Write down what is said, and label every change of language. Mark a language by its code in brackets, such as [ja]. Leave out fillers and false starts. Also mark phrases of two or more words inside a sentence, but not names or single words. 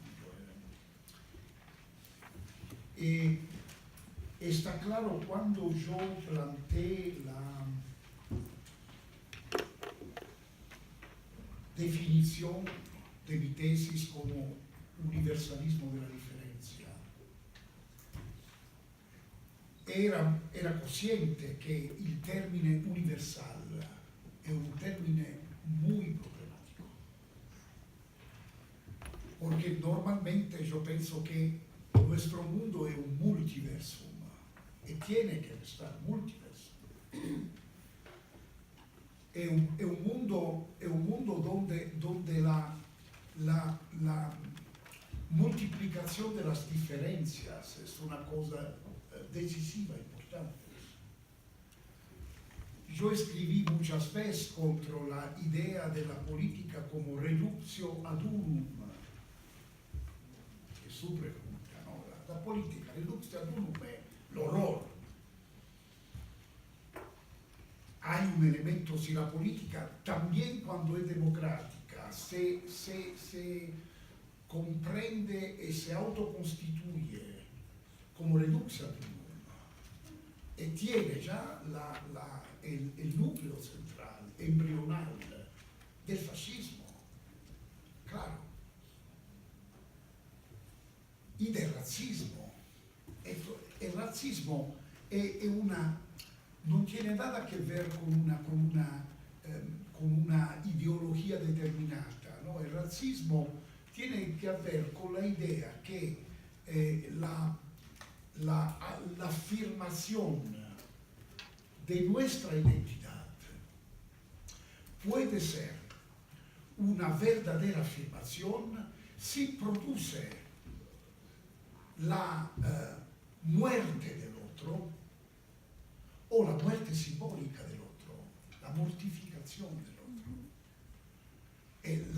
[es] Está claro, cuando yo planteé la definición de mi tesis como universalismo de la diferencia, era consciente [it] che il termine universal è un termine [es] muy problemático, porque normalmente yo pienso que nuestro mundo es un multiversum y tiene que estar multiverso. È un mundo donde la multiplicación de las diferencias es una cosa decisiva, importante. Yo escribí muchas veces contra la idea de la política como [la] reductio ad unum, [es] que es su pregunta, ¿no? La política, [la] reductio ad unum [es] es el horror. Hay un elemento, si la política, también cuando es democrática, se comprende y se autoconstituye como [la] reductio ad unum, [es] y tiene ya el núcleo central, embrional del fascismo, claro, y del razzismo. El razzismo non tiene nada que ver con una ideología determinata, ¿no? El razzismo tiene que ver con la idea que la afirmación de nuestra identidad puede ser una verdadera afirmación si produce la muerte del otro o la muerte simbólica del otro, la mortificación del otro.